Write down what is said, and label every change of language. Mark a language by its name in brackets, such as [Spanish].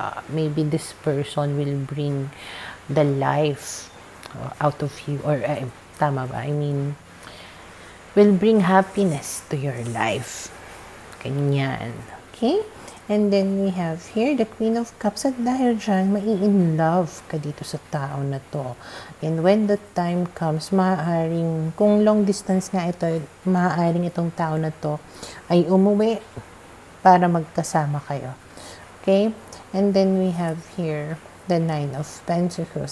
[English] Maybe this person will bring the life out of you. Or, [Filipino] tama ba? [English] I mean, will bring happiness to your life. [Filipino] Ganyan. [English] Okay? And then we have here the Queen of Cups. [Filipino] At dahil dyan, mai-in-love ka dito sa tao na to. [English] And when the time comes, [Filipino] maaaring, kung long distance nga ito, maaaring itong tao na to ay umuwi para magkasama kayo. [English] Okay? And then we have here the Nine of Pentacles.